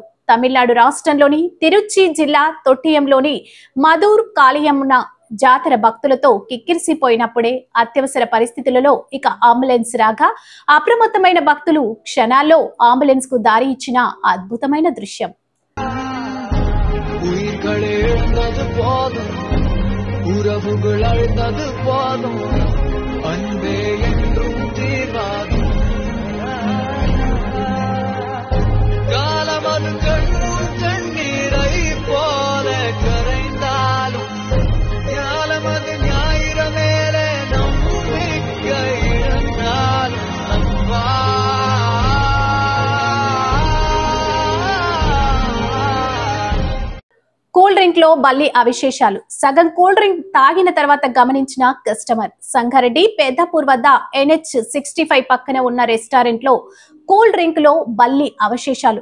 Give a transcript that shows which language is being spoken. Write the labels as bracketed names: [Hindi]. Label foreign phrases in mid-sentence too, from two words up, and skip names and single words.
[Telugu] తమిళనాడు రాష్ట్రంలోని తిరుచి జిల్లా తొట్టియంలోని మధూర్ కాళియమ్మ జాతర భక్తులతో కిక్కిరిసిపోయినప్పుడే అత్యవసర పరిస్థితులలో ఇక అంబులెన్స్ రాగా అప్రమత్తమైన భక్తులు క్షణాల్లో అంబులెన్స్ కు దారి ఇచ్చిన అద్భుతమైన దృశ్యం. [Tamil] உயிர்களே எழுந்தது போதும், உறவுகள் அழுந்தது போதும், அன்பே என்றும் தீர்வாகும். காலமது கண்ணும் தண்ணீரை போல கரைந்தாலும் ஞானமது ஞாயிற மேலே நம்பிக்கை இழந்தாலும் அன்பா [Telugu] కూల్ డ్రింక్ లో బల్లి అవశేషాలు. సగం కూల్ డ్రింక్ తాగిన తర్వాత గమనించిన కస్టమర్. సంగారెడ్డి పెద్దపూర్ వద్ద NH65 పక్కన ఉన్న రెస్టారెంట్ లో కూల్ డ్రింక్ లో బల్లి అవశేషాలు.